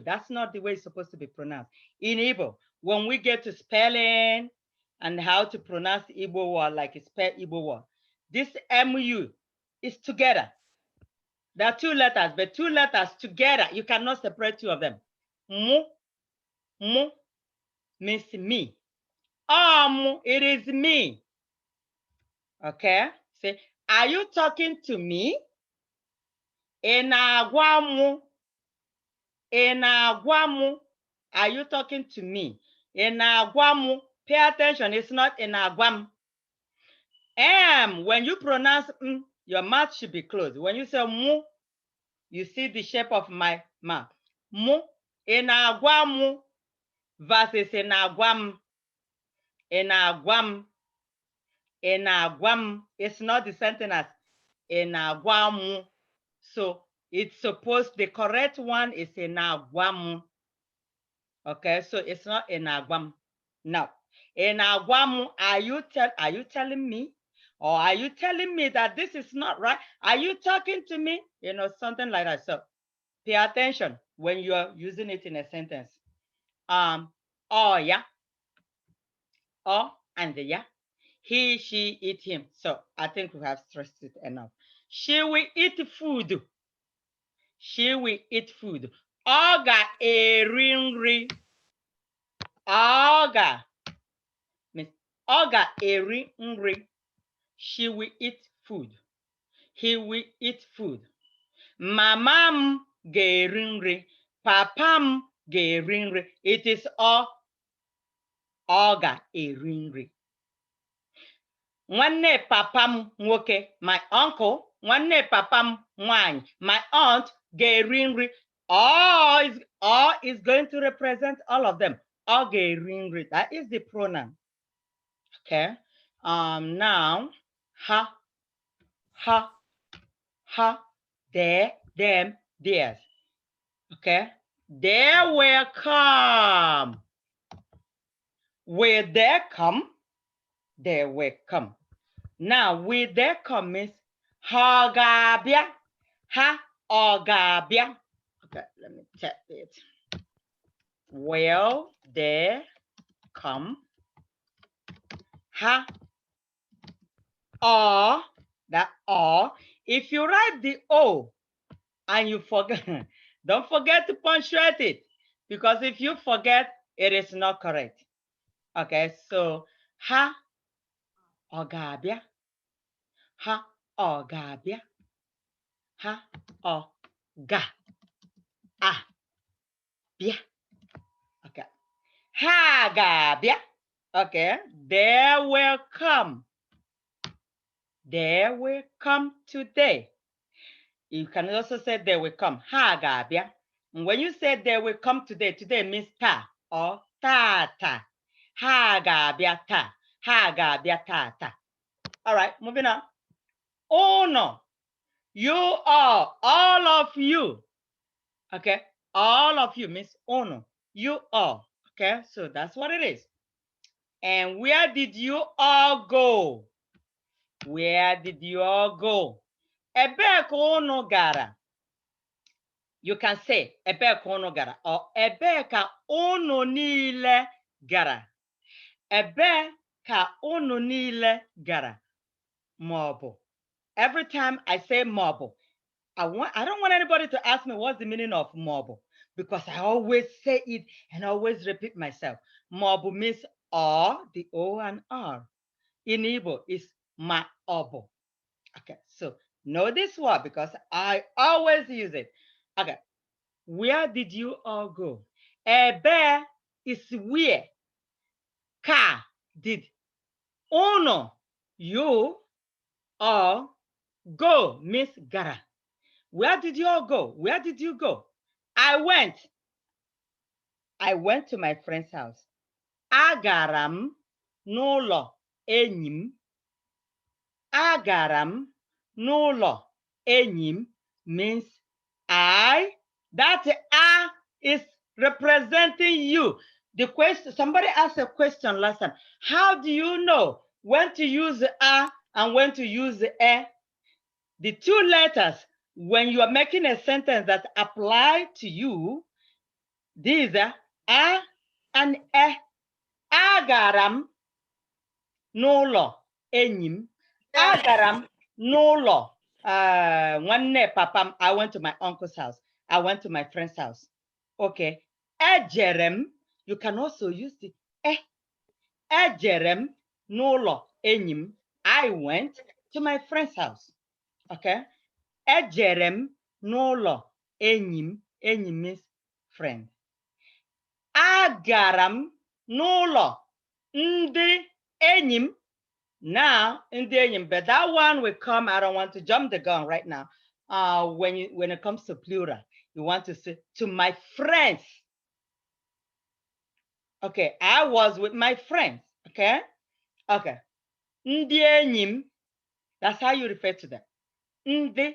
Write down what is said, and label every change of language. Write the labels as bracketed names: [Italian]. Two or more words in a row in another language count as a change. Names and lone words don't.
[English] That's not the way it's supposed to be pronounced. In Igbo, when we get to spelling and how to pronounce Igbo word, like a spell Igbo word, this mu is together. There are two letters, but two letters together, you cannot separate two of them. Mu, mu means me. It is me. Okay, say, are you talking to me? [Igbo] Ị na-agwa mụ? Ị na-agwa mụ? [English] Are you talking to me? [Igbo] Ị na-agwa mụ? [English] Pay attention, it's not [Igbo] ị na-agwa m. [English] When you pronounce your mouth should be closed. When you say mu, you see the shape of my mouth. Mu, [Igbo] ị na-agwa mụ versus ị na-agwa m. Ị na-agwa m. Ị na-agwa m. [English] It's not the sentence as [Igbo] ị na-agwa mụ. [English] So It's supposed, the correct one is enagwamu. Okay, so it's not enagwam. Now, enagwamu, are you telling me? Or are you telling me that this is not right? Are you talking to me? You know, something like that. So pay attention when you are using it in a sentence. Oh yeah, oh and the yeah. He, she, it, him. So I think we have stressed it enough. She will eat food. She will eat food. [Igbo] Ọ ga-eri nri. Ọ ga means ọ ga-eri nri. [English] She will eat food. He will eat food. [Igbo] Mama m ga-eri nri. Papa m ga-eri nri. [English] It is [Igbo] ọ ga-eri nri. Nwanne papa m nwoke, [English] my uncle, [Igbo] nwanne papa m nwanyị, [English] my aunt [Igbo] ga-eri nri. [English] All is going to represent all of them. [Igbo] Ọ ga-eri nri. [English] That is the pronoun. Okay. Now, ha, they, them, theirs. Okay. They will come. Will they come? They will come. Now, will they come means [Igbo] ha ga-abịa, ha ọ ga-abịa. [English] Okay, let me check it. Will they come? Ha or, that or. If you write the O and you forget, don't forget to punctuate it, because if you forget, it is not correct. Okay, so [Igbo] ha ọ ga-abịa, ha ọ ga-abịa, ha ọ ga-abịa. Okay, ha ga-abịa. [English] Okay, they will come. They will come today. You can also say they will come. [Igbo] Ha ga-abịa. [English] And when you say they will come today, today means ta or tata. [Igbo] Ha ga-abịa ta. Ha ga-abịa tata. [English] All right, moving on. Uno. You all of you. Okay, all of you means uno. You all. Okay, so that's what it is. And where did you all go? Where did you all go? [Igbo] Ebee ka unu gara? [English] You can say [Igbo] ebee ka unu gara [English] or [Igbo] ebee ka unu niile gara. Ebee ka unu niile gara. Maọbụ. [English] Every time I say maọbụ, I don't want anybody to ask me what's the meaning of maọbụ, because I always say it and always repeat myself. Maọbụ means or, the O and R. In Igbo is maọbụ. Okay, so know this word because I always use it. Okay, where did you all go? Ebe is where. Ka did. Uno, you all go means gara. Where did you all go? Where did you go? I went to my friend's house. [Igbo] Agara m n'ụlọ enyi m. Agara m n'ụlọ enyi m [English] means I. That I is representing you. The question, somebody asked a question last time. How do you know when to use a and when to use e? The two letters, when you are making a sentence that apply to you, these are a and e. [Igbo] Agara m n'ụlọ enyi m. Agara m n'ụlọ nwanne papa m. [English] I went to my uncle's house. I went to my friend's house. Okay. [Igbo] Ejere m. [English] You can also use the e. [Igbo] Ejere m n'ụlọ enyi m. [English] I went to my friend's house. [Igbo] Okay. Ejere m n'ụlọ enyi m. [English] Enyi means friend. [Igbo] Agara m n'ụlọ ndị enyi m. [English] Now, [Igbo] ndị enyi m, [English] but that one will come. I don't want to jump the gun right now. When it comes to plural, you want to say to my friends. Okay, I was with my friends. Okay, okay. [Igbo] Ndị enyi m, [English] that's how you refer to them.